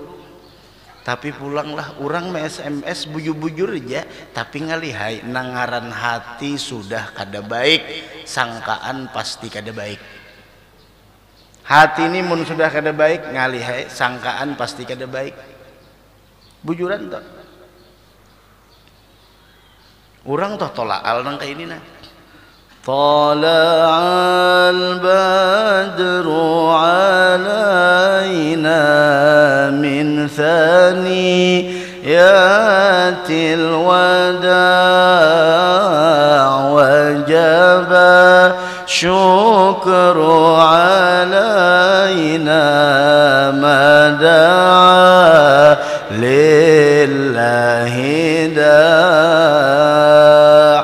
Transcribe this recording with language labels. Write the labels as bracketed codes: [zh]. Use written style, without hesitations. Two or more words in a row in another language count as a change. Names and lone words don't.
[bjn] Tapi pulanglah orang ma SMS bujur-bujur aja, tapi ngalihai nangaran hati sudah kada baik, sangkaan pasti kada baik. Hati ini mun sudah kada baik, ngalihai sangkaan pasti kada baik. Bujuran tak? Orang toh tolakal nang kayak ini nah. [ar] طلع البدر علينا من ثنيات الوداع وجب الشكر علينا ما دعا لله داع'.